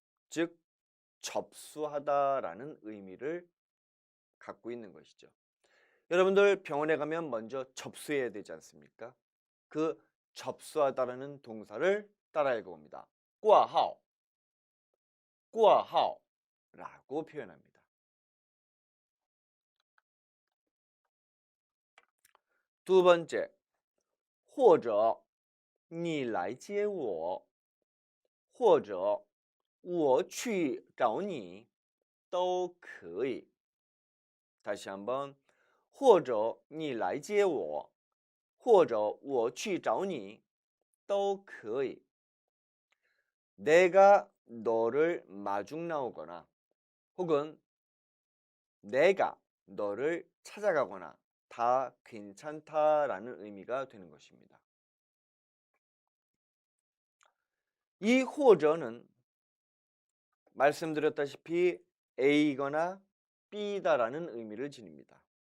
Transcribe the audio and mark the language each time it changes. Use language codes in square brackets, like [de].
[ko] 즉 접수하다라는 의미를 갖고 있는 것이죠. 여러분들 병원에 가면 먼저 접수해야 되지 않습니까? 그 접수하다라는 동사를 따라 읽어봅니다. 挂号, 挂号라고 표현합니다. 두 번째, [zh] 或者你来接我或者我去找你都可以. [ko] 다시 한번, [zh] 或者你来接我或者我去找你都可以. [ko] 내가 너를 마중 나오거나 혹은 내가 너를 찾아가거나 다 괜찮다라는 의미가 되는 것입니다. 이 或者는 말씀드렸다시피 A거나 B다라는 의미를 지닙니다.